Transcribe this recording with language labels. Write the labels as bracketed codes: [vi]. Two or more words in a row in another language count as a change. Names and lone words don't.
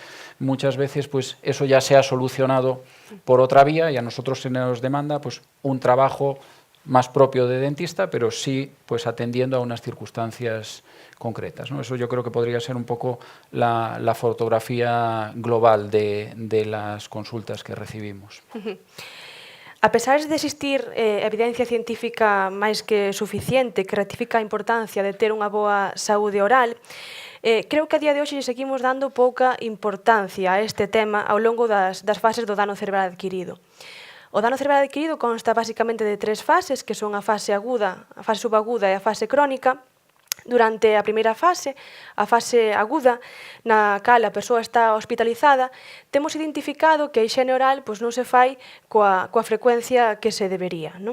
[es] Muchas veces pues eso ya se ha solucionado por otra vía y a nosotros se nos demanda pues un trabajo más propio de dentista, pero sí pues atendiendo a unas circunstancias concretas, ¿no? Eso yo creo que podría ser un poco la fotografía global de las consultas que recibimos. [gl] A pesar de existir evidencia científica máis que suficiente que ratifica a importancia de ter unha boa saúde oral, creo que a día de hoxe seguimos dando pouca importancia a este tema ao longo das fases do dano cerebral adquirido. O dano cerebral adquirido consta basicamente de 3 fases, que son a fase aguda, a fase subaguda e a fase crónica, Durante a primeira fase, a fase aguda, na cal a persoa está hospitalizada, temos identificado que a hixiene oral non se fai coa frecuencia que se debería.